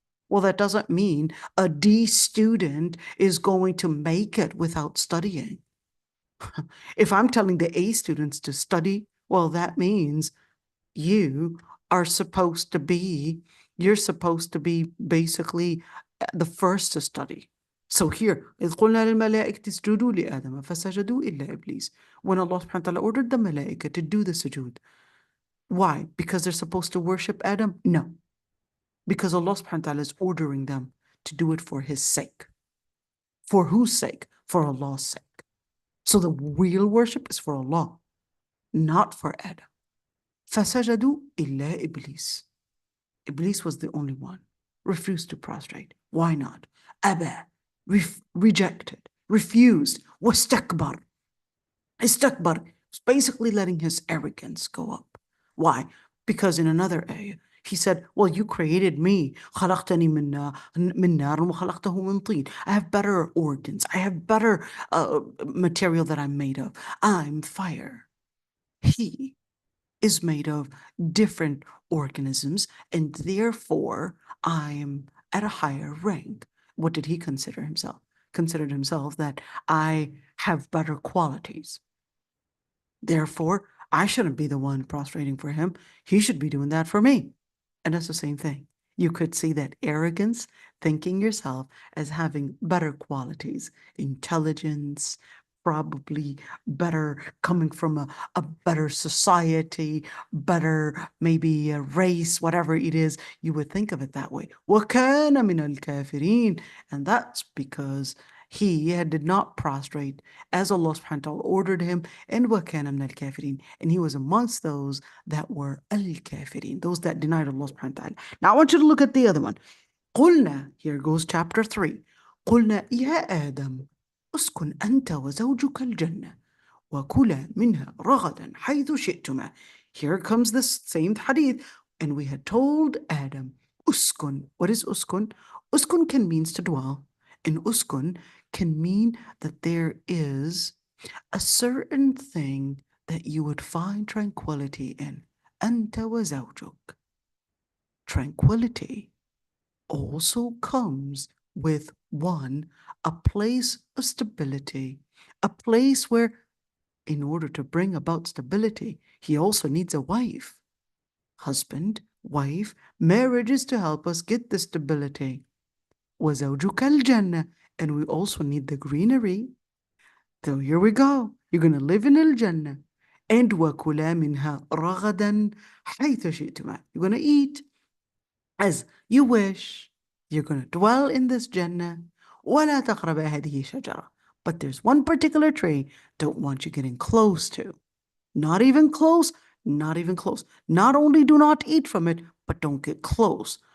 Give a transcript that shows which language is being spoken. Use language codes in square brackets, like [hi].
[en] Well, that doesn't mean a D student is going to make it without studying. If I'm telling the A students to study, well, that means you are supposed to be, you're supposed to be basically the first to study. So here, [ar] إِذْ قُلْنَا لِلْمَلَائِكَةِ اسْجُدُوا لِآدَمَ فَسَجَدُوا إِلَّا إِبْلِيسَ. [en] When Allah subhanahu wa ta'ala ordered the malaika to do the sujood. Why? Because they're supposed to worship Adam? No. Because Allah subhanahu wa ta'ala is ordering them to do it for His sake. For whose sake? For Allah's sake. So the real worship is for Allah, not for Adam. [ar] فَسَجَدُوا إِلَّا إِبْلِيسَ. [en] Iblis was the only one. Refused to prostrate. Why not? أَبَى. Rejected. Refused. [ar] وَاسْتَكْبَرْ. [en] Istakbar. Was basically letting his arrogance go up. Why? Because in another ayah, he said, well, you created me. [ar] خلقتني من نار وخلقته من طين. [en] I have better organs. I have better material that I'm made of. I'm fire. He is made of different organisms, and therefore I'm at a higher rank. What did he consider himself? considered himself that I have better qualities. Therefore, I shouldn't be the one prostrating for him. He should be doing that for me. And that's the same thing. You could see that arrogance, thinking yourself as having better qualities, intelligence, probably better coming from a better society, better maybe a race, whatever it is, you would think of it that way. [ar] وَكَانَ مِنَ الْكَافِرِينَ. [en] And that's because he did not prostrate as Allah subhanahu wa ta'ala ordered him, and [ar] وَكَانَ مِنَ الْكَافِرِينَ. [en] And he was amongst those that were al-kafirin, those that denied Allah subhanahu wa ta'ala. Now I want you to look at the other one. قُلْنَا, here goes chapter 3. [ar] قُلْنَا يَا آدَمُ اسكن أنت وزوجك الجنة وكلا منها رغدا حيث شئتما. [en] Here comes this same hadith, and we had told Adam, uskun. What is uskun? Uskun can mean to dwell, and uskun can mean that there is a certain thing that you would find tranquility in. [ar] أنت وزوجك. [en] Tranquility also comes with one, a place of stability, a place where, in order to bring about stability, he also needs a wife. Husband, wife, marriage is to help us get the stability. [ar] وَزَوْجُكَ الْجَنَّةِ. [en] And we also need the greenery. So here we go. You're going to live in al-Jannah. [ar] And وَكُلَا مِنْهَا رَغَدًا حَيْثَ شِئْتُمَا. [en] You're going to eat as you wish. You're going to dwell in this Jannah. [ar] وَلَا تَقْرَبَ هَذِهِ شَجَرَةً. [en] But there's one particular tree don't want you getting close to. Not even close, not even close. Not only do not eat from it, but don't get close.